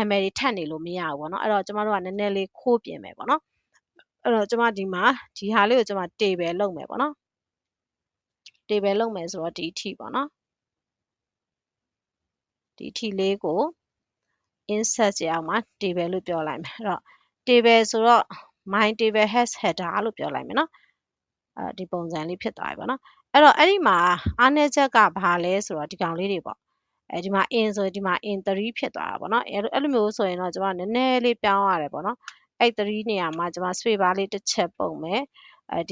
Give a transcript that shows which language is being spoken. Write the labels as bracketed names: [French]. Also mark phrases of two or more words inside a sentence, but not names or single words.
[Burmese] မည်တွေထပ်နေလို့မရဘူးပေါ့နော်အဲ့တော့ကျမတို့ကနည်းနည်းလေးခိုးပြင်မယ်ပေါ့နော်အဲ့တော့ကျမဒီမှာဒီဟာလေးကိုကျမ table လုပ်မယ်ပေါ့နော် table လုပ်မယ်ဆိုတော့ဒီအထိပေါ့နော်ဒီအထိလေးကို insert ရအောင်မှာ table လို့ပြောလိုက်မယ်အဲ့တော့ table ဆိုတော့ [English] my table has [Burmese] header လို့ပြောလိုက်မယ်နော်ဒီပုံစံလေးဖြစ်သွားပြီပေါ့နော်အဲ့တော့အဲ့ဒီမှာအားနည်းချက်ကဘာလဲဆိုတော့ဒီကောင်လေးတွေပေါ့ဒီမှာ in ဆိုဒီမှာ in 3ဖြစ်သွားတာပေါ့ နော်အဲ့လိုမျိုးဆိုရင်တော့ကျွန်မနည်းနည်းလေးပြောင်းရတယ်ပေါ့နော်အဲ့3နေရာမှာကျွန်မ [English] space bar [Burmese] လေးတစ်ချက်ပုံမယ်ဒီ